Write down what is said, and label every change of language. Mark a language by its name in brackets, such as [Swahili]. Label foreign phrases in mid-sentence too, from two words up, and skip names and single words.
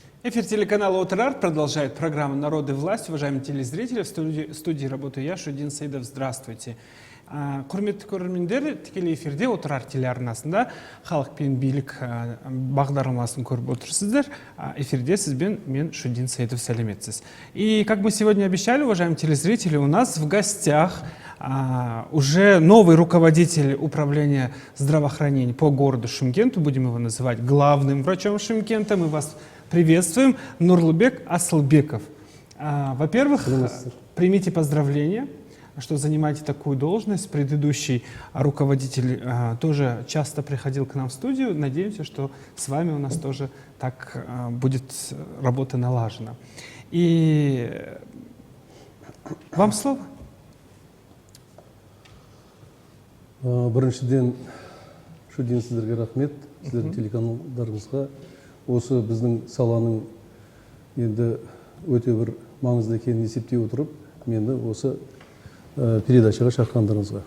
[Russian] Эфир телеканала Отр продолжает программу «Народ и власть». Уважаемые телезрители, в студии работаю я, Шудин Саидов. Здравствуйте. [Kazakh] Құрметті көрермендер, тікелей эфирде Отр телеарнасында халық пен билік бағдарламасын көріп отырсыздар. Эфирде сізбен мен Шудин Саидов, сәлеметсіз. [Russian] И как мы сегодня обещали, уважаемые телезрители, у нас в гостях уже новый руководитель управления здравоохранения по городу Шымкенту, будем его называть главным врачом Шымкента. Мы вас приветствуем, Нурлубек Асылбеков. Во-первых, примите поздравления, что занимаете такую должность. Предыдущий руководитель тоже часто приходил к нам в студию. Надеемся, что с вами у нас тоже так будет работа налажена. И вам слово. [Kazakh] Біріншіден Шудин сіздерге рахмет, сіздердің телеканалдарыңызға. Осы біздің саланың енді өте бір маңызды екенін есептей отырып, мені осы передачаға шақырғандарыңызға.